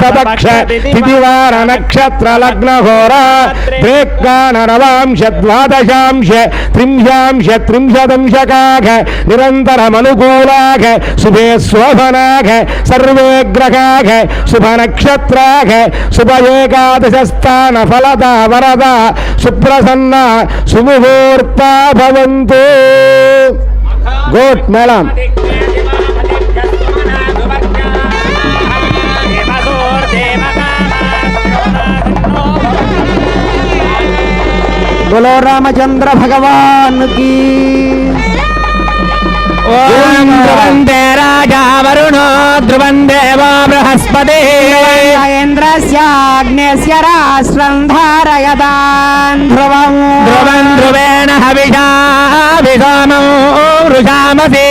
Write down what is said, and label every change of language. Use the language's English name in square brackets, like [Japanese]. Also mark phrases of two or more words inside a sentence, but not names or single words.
[Sanskrit] పక్ష తిథివార నక్షత్ర లగ్న హోర త్రేక్కాన నవాంశ ద్వాదశాంశ త్రింశాంశ త్రింశదంశకాఘ నిరంతరమనుకూలాఘ శుభే శోభనాఘ సర్వే గ్రహాఘ శుభ నక్షత్రాఘ శుభ ఏకాదశ స్థాన ఫలద వరద సుప్రసన్న సుముహూర్త భవంతు. [English] good madam. [Hindi] बोलो रामचंद्र भगवान की. [Sanskrit] ఓం ధ్రువందే రాజా వరుణో ధ్రువం దేవో బృహస్పతి ఇంద్రస్యాగ్నేస్య రాష్ట్రం ధారయతాన్ ధ్రువం ధ్రువం ధ్రువేణ హవిషా విషామో వృషామసి